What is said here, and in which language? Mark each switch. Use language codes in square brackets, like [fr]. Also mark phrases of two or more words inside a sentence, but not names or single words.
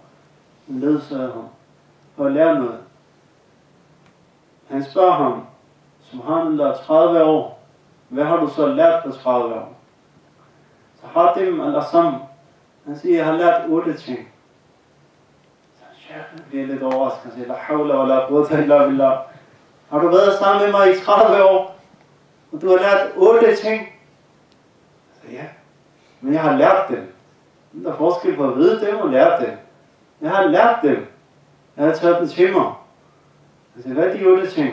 [da] Han ledsager ham for at lære noget. Han spørger ham, subhanallah, 30 år, hvad har du så lært på 30 år? Så Hatim al-Asam, han siger, jeg har lært 8 ting. Så Sheikh bliver lidt overrasket, han siger, [ar] لا حول ولا قوة إلا بالله. [da] Har du været sammen med mig i 30 år, og du har lært 8 ting? Så ja, men jeg har lært dem. Der er forskel på at vide dem og lære dem. Jeg har lært dem. Jeg har taget dem til mig. Altså, hvad er de 8 ting?